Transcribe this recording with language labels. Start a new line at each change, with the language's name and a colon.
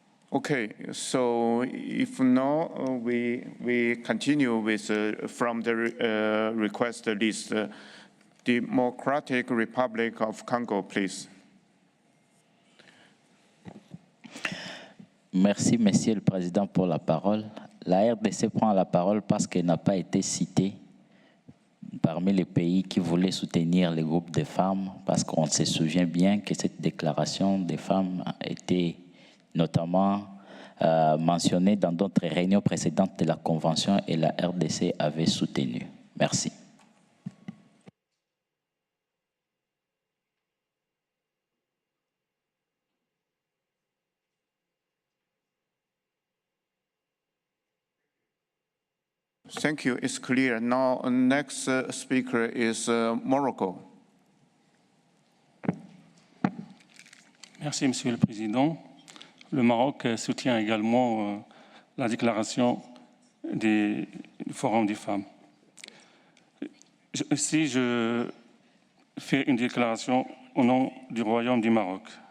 English: Okay, so if no, we continue with from the request list. Democratic Republic of Congo, please.
French: Merci, Monsieur le Président, pour la parole. La RDC prend la parole parce qu'elle n'a pas été citée parmi les pays qui voulaient soutenir les groupes de femmes, parce qu'on se souvient bien que cette déclaration des femmes a été notamment mentionnée dans d'autres réunions précédentes de la Convention et la RDC avait soutenu. Merci.
English: Thank you. It's clear. Now, next speaker is Morocco.
French: Merci, Monsieur le Président. Le Maroc soutient également la déclaration du Forum des femmes. Ici, je fais une déclaration au nom du Royaume du Maroc.